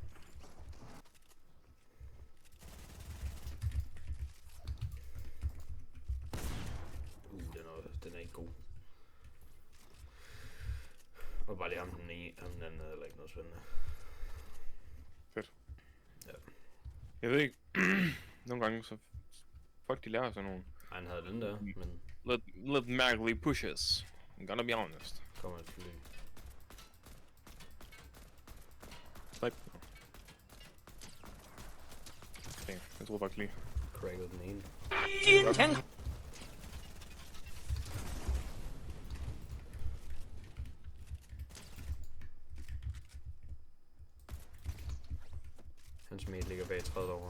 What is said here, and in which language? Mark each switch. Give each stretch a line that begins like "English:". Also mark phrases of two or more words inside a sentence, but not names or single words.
Danish: Den er ikke god. Og bare lige ham den anden er heller ikke noget spændende. Fedt. Ja. Jeg ved ikke. Nogle gange så... Folk de lærer sådan nogle... Han havde den der, men... Lidt mærkelige pushes.
English: I'm gonna be honest.
Danish: Kommer et fly. Snipe. Okay, jeg troede faktisk lige. Cracket den ene. Hans mate ligger bag 30 over.